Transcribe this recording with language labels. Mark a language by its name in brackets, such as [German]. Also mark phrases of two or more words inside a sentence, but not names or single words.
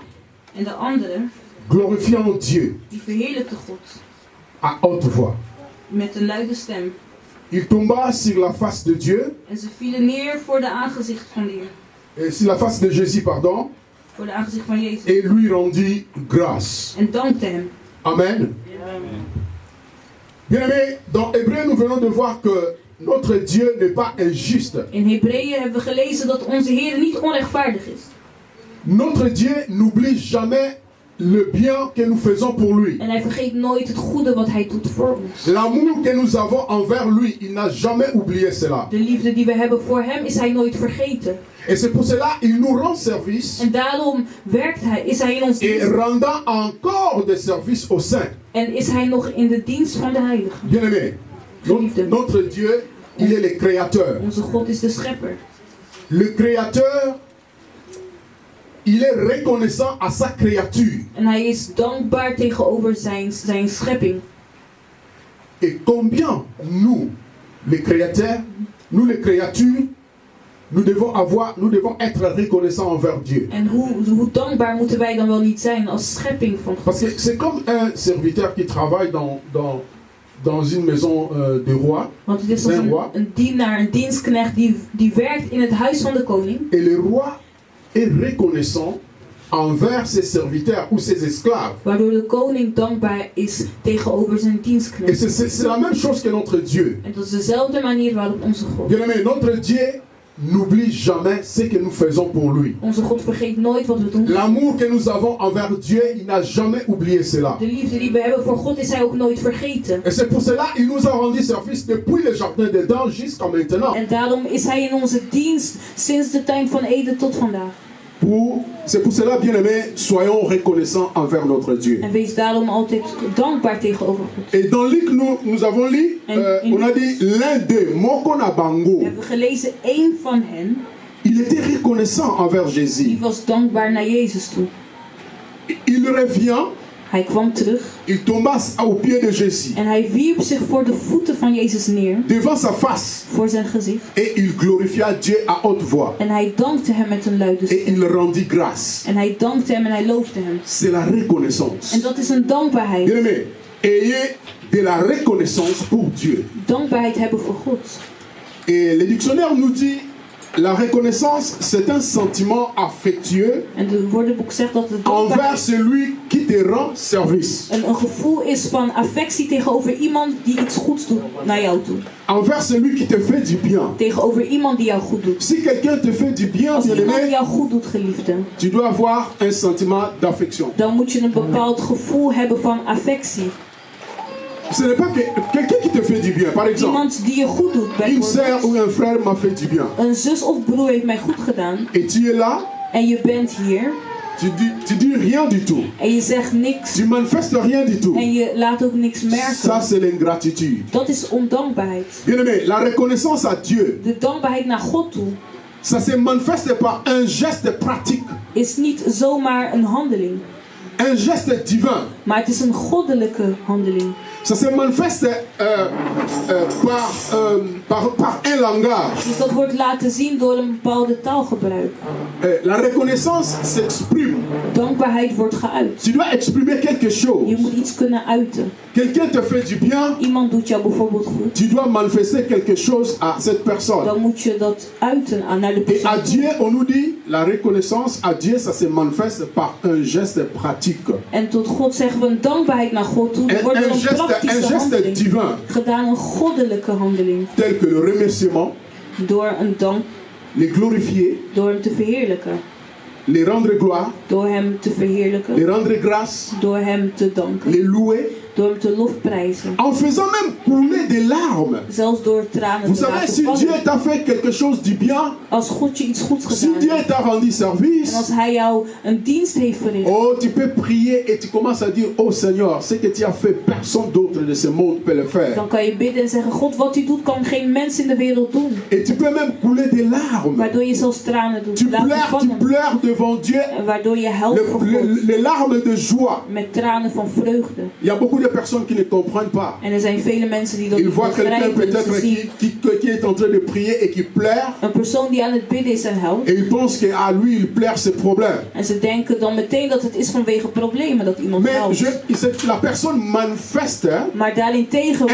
[Dutch] En de andere, [French] glorifiant Dieu [Dutch] die verheerlijkte God. [French] à haute voix. [Dutch] Met een luide stem. [French] il tomba sur la face de Dieu, [Dutch] En ze vielen neer voor de aangezicht van de Heer. [French] sur la face de Jésus, pardon, [Dutch] Voor de aangezicht van Jezus. [French] et lui rendit grâce. [Dutch] En dankte hem. [French] Amen. Bien-aimés, dans Hébreu, nous venons de voir que notre Dieu n'est pas injuste. [Dutch] In Hebreeën hebben we gelezen dat onze Heer niet onrechtvaardig is. [French] Notre Dieu n'oublie jamais le bien que nous faisons pour lui. [Dutch] En hij vergeet nooit het goede wat hij doet voor ons. [French] L'amour que nous avons envers lui, il n'a jamais oublié cela. [Dutch] De liefde die we hebben voor hem is hij nooit vergeten. [French] Et c'est pour cela qu'il nous rend service [Dutch] En daarom is hij in ons [French] et [Dutch] dienst. [French] rendant encore des services aux saints. [Dutch] En is hij nog in de dienst van de heiligen. [French] Bien-aimés, notre Dieu, il est le créateur. [Dutch] Onze God is de schepper. [French] Le créateur, il est reconnaissant à sa créature. [Dutch] En hij is dankbaar tegenover zijn schepping. [French] Et combien nous, les créateurs, nous les créatures, nous devons être reconnaissants envers Dieu. [Dutch] En hoe dankbaar moeten wij dan wel niet zijn als schepping van God? [French] Parce que c'est comme un serviteur qui travaille dans une maison de roi. [Dutch] Want het is als een dienaar, een dienstknecht die werkt in het huis van de koning. [French] Et le roi est reconnaissant envers ses serviteurs ou ses esclaves. [Dutch] Waardoor de koning dankbaar is tegenover zijn [French] Et [Dutch] dienstknecht. [French] c'est la même chose que notre Dieu. [Dutch] En dat is dezelfde manier waarop onze God. [French] Bien-aimé, notre Dieu n'oublie jamais ce que nous faisons pour lui. [Dutch] Onze God vergeet nooit wat we doen. [French] L'amour que nous avons envers Dieu, il n'a jamais oublié cela. [Dutch] De liefde die we hebben voor God is hij ook nooit vergeten. [French] Et c'est pour cela qu'il nous a rendu service depuis le jardin d'Éden jusqu'à maintenant. [Dutch] En daarom is hij in onze dienst sinds de tijd van Eden tot vandaag. [French] C'est pour cela, bien-aimés, soyons reconnaissants envers notre Dieu. [Dutch] En wees daarom altijd dankbaar tegenover God. [French] Et dans Luc, nous avons lu, on a dit l'un d'eux, Mokona Bango. [Dutch] We hebben gelezen, één van hen, [French] il était reconnaissant envers Jésus. [Dutch] die was dankbaar naar Jezus toe. [French] Il revient, [Dutch] Hij kwam terug [French] il tomba aux pieds de Jésus, [Dutch] en hij wierp zich voor de voeten van Jezus neer, [French] devant sa face, [Dutch] voor zijn gezicht. [French] et il glorifia Dieu à haute voix. [Dutch] En hij dankte hem met een luide [French] Et [Dutch] stem. [French] il rendit grâce. [Dutch] En hij dankte hem en hij loofde hem. [French] C'est la reconnaissance. [Dutch] En dat is een dankbaarheid. [French] Bien-aimés, ayez de la reconnaissance pour Dieu. [Dutch] Dankbaarheid hebben voor God. [French] Et le dictionnaire nous dit, la reconnaissance, c'est un sentiment affectueux [Dutch] En de woordenboek zegt dat het [French] envers [Dutch] dankbaarheid [French] celui qui te rend service. [Dutch] een gevoel is van affectie tegenover iemand die iets goeds doet naar jou toe. [French] Envers celui qui te fait du bien. [Dutch] Tegenover iemand die jou goed doet. [French] Si quelqu'un te fait du bien, [Dutch] Als iemand [French] bien-aimé, [Dutch] jou goed doet, geliefde, [French] tu dois avoir un sentiment d'affection. [Dutch] dan moet je een bepaald gevoel hebben van affectie. [French] Ce n'est pas quelqu'un qui te fait du bien. Par exemple, [Dutch] Iemand die je goed doet, [French] une sœur ou [Dutch] bijvoorbeeld. [French] un frère m'a fait du bien. [Dutch] Een zus of broer heeft mij goed gedaan. [French] Et tu es là, [Dutch] En je bent hier. [French] tu dis rien du tout. [Dutch] En je zegt niks. [French] Tu manifestes rien du tout. [Dutch] En je laat ook niks [French] Ça, [Dutch] merken. [French] c'est l'ingratitude. [Dutch] Dat is ondankbaarheid. [French] Bien-aimé, la reconnaissance à Dieu, [Dutch] De dankbaarheid naar God toe [French] ça se manifeste par un geste pratique, [Dutch] is niet zomaar een handeling. [French] un geste divin. [Dutch] Maar het is een goddelijke handeling. [French] Ça se manifeste par un langage. [Dutch] Dus dat wordt laten zien door een bepaalde taalgebruik. [French] La reconnaissance s'exprime. [Dutch] Dankbaarheid wordt geuit. [French] Tu dois exprimer quelque [Dutch] Je [French] chose. [Dutch] moet iets kunnen uiten. [French] Quelqu'un te fait du bien, [Dutch] Iemand doet jou bijvoorbeeld goed. [French] tu dois manifester quelque chose à cette personne. [Dutch] Dan moet je dat uiten naar de [French] Et à [Dutch] persoon. [French] Dieu, on nous dit, la reconnaissance à Dieu, ça se manifeste par un geste pratique. [Dutch] En tot God zeggen we een dankbaarheid naar God toe. Er wordt [French] Un [Dutch] een [French] geste [Dutch] praktische handeling [French] divin, [Dutch] gedaan, een goddelijke handeling. [French] tel que le remerciement, [Dutch] Door een dank, [French] les glorifier, [Dutch] door hem te verheerlijken. [French] les rendre gloire, [Dutch] Door hem te verheerlijken. [French] les rendre grâce, [Dutch] Door hem te danken. [French] les louer, [Dutch] Door hem te lofprijzen. [French] en faisant même couler des larmes. [Dutch] Zelfs door tranen [French] Vous [Dutch] te [French] savez, [Dutch] laten [French] si Dieu [Dutch] vallen. [French] t'a fait quelque chose du bien, [Dutch] Als God je iets goeds [French] si [Dutch] gedaan [French] Dieu [Dutch] heeft. [French] t'a rendu [Dutch] En [French] service, [Dutch] als hij jou een dienst heeft verricht. [French] oh, tu peux prier et tu commences à dire, oh Seigneur, ce que tu as fait, personne d'autre de ce monde peut le faire. [Dutch] Dan kan je bidden en zeggen, God, wat u doet kan geen mens in de wereld doen. [French] Et tu peux même couler des larmes. [Dutch] Waardoor je zelfs tranen doet. [French] Tu [Dutch] Laten vallen. [French] pleures devant Dieu, [Dutch] En waardoor je helpt voor God. [French] les larmes de joie. [Dutch] Met tranen van vreugde. [French] Il y a beaucoup de de personnes qui ne comprennent pas. [Dutch] En er zijn vele mensen die dat [French] Ils [Dutch] niet [French] voient quelqu'un [Dutch] begrijpen. [French] peut-être [Dutch] Ze zien [French] qui est en train de prier et qui pleure. [Dutch] een persoon die aan het bidden is en huilt. [French] Et ils pensent qu'à lui, il pleure ses problèmes. [Dutch] En ze denken dan meteen dat het is vanwege problemen dat iemand [French] Mais [Dutch] huilt. [French] la personne manifeste [Dutch] Maar daarentegen